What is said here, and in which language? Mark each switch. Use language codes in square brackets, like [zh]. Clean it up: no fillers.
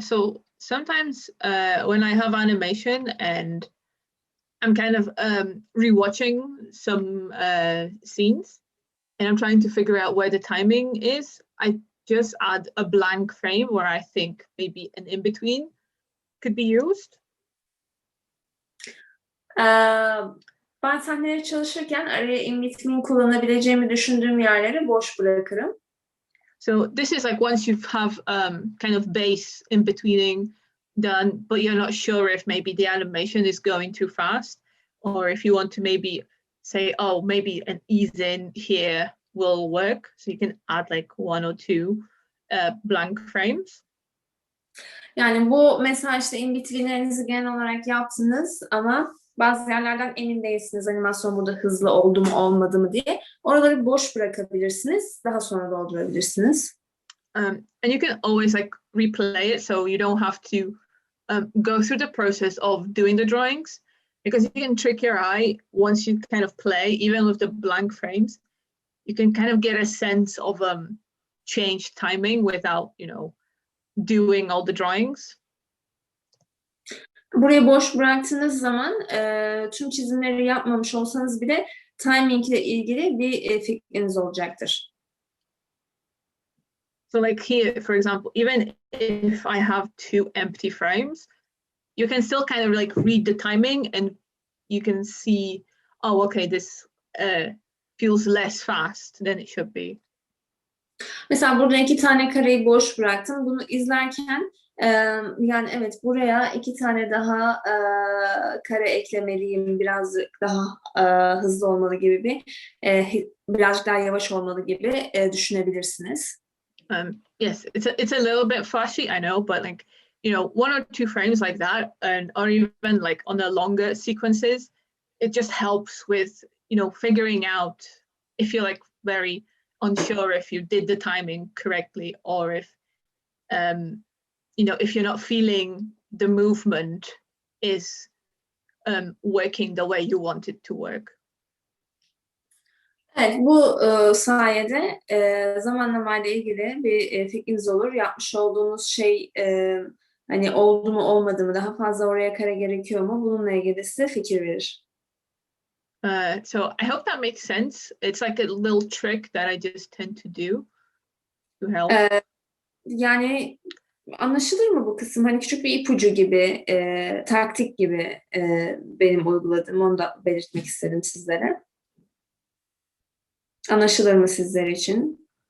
[en] So sometimes when I have animation and I'm kind of rewatching some scenes and I'm trying to figure out where the timing is, I just add a blank frame where I think maybe an in-between could be used. [tr] Ben sahneleri çalışırken araya in-between kullanabileceğimi düşündüğüm yerleri boş bırakırım. [en] So this is like once you have kind of base in-betweening done, but you're not sure if maybe the animation is going too fast, or if you want to maybe say, oh, maybe an ease in here will work. So you can add like one or two blank frames. [tr] Yani bu mesela işte in-between'lerinizi genel olarak yaptınız ama bazı yerlerden emin değilsiniz animasyon burada hızlı oldu mu olmadı mı diye. Oraları boş bırakabilirsiniz. Daha sonra doldurabilirsiniz. [en] And you can always like replay it, so you don't have to go through the process of doing the drawings, because you can trick your eye once you kind of play, even with the blank frames. You can kind of get a sense of changed timing without, you know, doing all the drawings. [tr] Burayı boş bıraktığınız zaman tüm çizimleri yapmamış olsanız bile timing ile ilgili bir fikriniz olacaktır. [en] So like here, for example, even if I have two empty frames, you can still kind of like read the timing and you can see, oh, okay, this feels less fast than it should be. [tr] Mesela burada 2 tane kareyi boş bıraktım. Bunu izlerken yani evet buraya 2 tane daha kare eklemeliyim. Birazcık daha hızlı olmalı gibi birazcık daha yavaş olmalı gibi düşünebilirsiniz. [en] Yes, it's a little bit flashy, I know, but like, you know, one or two frames like that, and or even like on the longer sequences, it just helps with, you know, figuring out if you're like very unsure if you did the timing correctly, or if you know, if you're not feeling the movement is working the way you want it to work. [tr] Evet, bu sayede zamanlamayla ilgili bir fikriniz olur. Yapmış olduğunuz şey hani oldu mu olmadı mı, daha fazla oraya kare gerekiyor mu? Bununla ilgili size fikir verir. [en] So I hope that makes sense. It's like a little trick that I just tend to do to help. [tr] Yani anlaşılır mı bu kısım? Hani küçük bir ipucu gibi, taktik gibi benim uyguladığım, onu da belirtmek istedim sizlere. Anlaşılır mı sizler için?